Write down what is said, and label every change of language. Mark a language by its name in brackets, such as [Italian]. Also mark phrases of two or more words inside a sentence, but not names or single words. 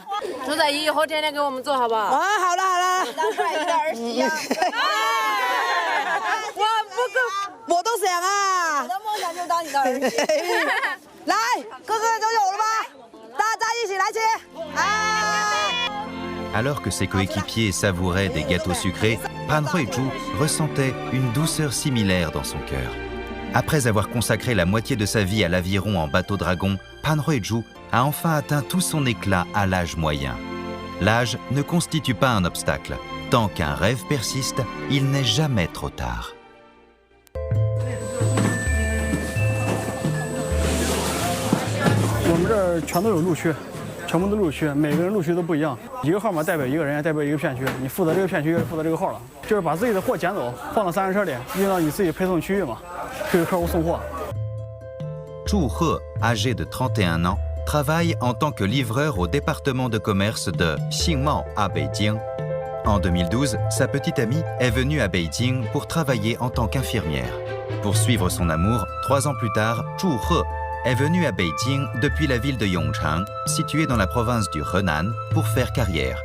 [Chinese] 猪仔以后天天给我们做好不好？啊，好了。当帅哥的儿媳呀。我都想啊。我的梦想就当你的儿媳。来，哥哥都有了吗？大家一起来吃。 [French] Alors que ses coéquipiers savouraient des gâteaux sucrés, Pan Huizhu ressentait une douceur similaire dans son cœur. Après avoir consacré la moitié de sa vie à l'aviron en bateau dragon, Pan Huizhu a enfin atteint tout son éclat à l'âge moyen. L'âge ne constitue pas un obstacle. Tant qu'un rêve persiste, il n'est jamais trop tard. [Chinese] 我们这儿全都有路区，全部都路区，每个人路区都不一样。一个号码代表一个人，也代表一个片区。你负责这个片区，负责这个号了。就是把自己的货捡走，放到3轮车里，运到你自己配送区域嘛，去给客户送货。 [French] Zhu He, âgé de 31 ans, travaille en tant que livreur au département de commerce de Xingmao à Beijing. En 2012, sa petite amie est venue à Beijing pour travailler en tant qu'infirmière. Pour suivre son amour, 3 ans plus tard, Zhu He est venu à Beijing depuis la ville de Yongchang, située dans la province du Henan, pour faire carrière.